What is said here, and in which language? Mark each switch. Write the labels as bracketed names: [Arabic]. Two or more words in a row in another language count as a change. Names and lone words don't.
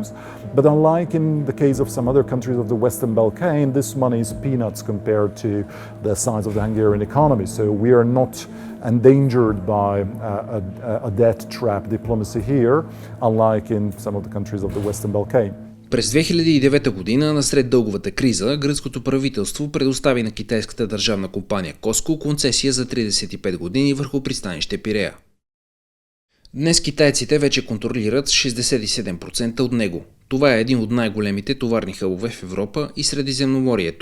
[English] But unlike in the case of some other countries of the Western Balkans, this money is peanuts compared to the size of the Hungarian economy. So we are not endangered by a debt trap diplomacy here, unlike in some of the countries of the Western Balkans. [Bulgarian] През 2009 година, насред дълговата криза, гръцкото правителство предостави на китайската държавна компания COSCO концесия за 35 години върху пристанище Пирея. Днес китайците вече контролират 67% от него. Това е един от най-големите товарни хъбове в Европа и Средиземноморието.